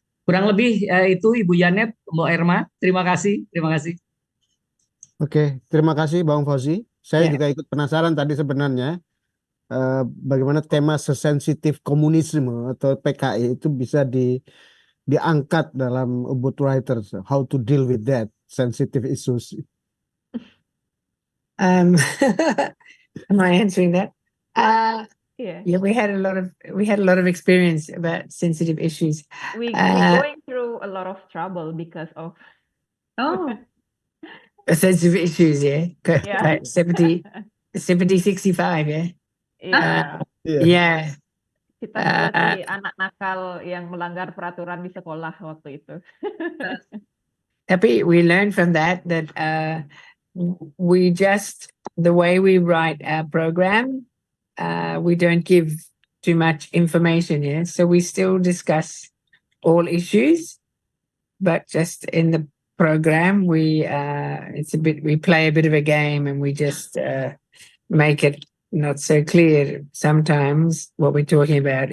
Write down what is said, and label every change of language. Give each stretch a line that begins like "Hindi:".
Indonesian: Kurang lebih itu Ibu Janet, Mbak Erma. Terima kasih. Terima kasih. Oke, terima kasih Bang Fauzi. Saya juga ikut penasaran tadi sebenarnya bagaimana tema sesensitif komunisme atau PKI itu bisa diangkat dalam Ubud Writers.
English: How to deal with that sensitive issues. Am I answering that? Yeah, we had a lot of experience about sensitive issues. we going through a lot of trouble because of Sensitive issues, yeah. Yeah. 70, 65, yeah. Yeah.
Indonesian: Kita seperti anak nakal yang melanggar peraturan di sekolah waktu itu. Tapi
English: we learned from that we just, the way we write our program, we don't give too much information, yeah. So we still discuss all issues, but just in the program we play a bit of a game and we just make it not so clear sometimes what we're talking about.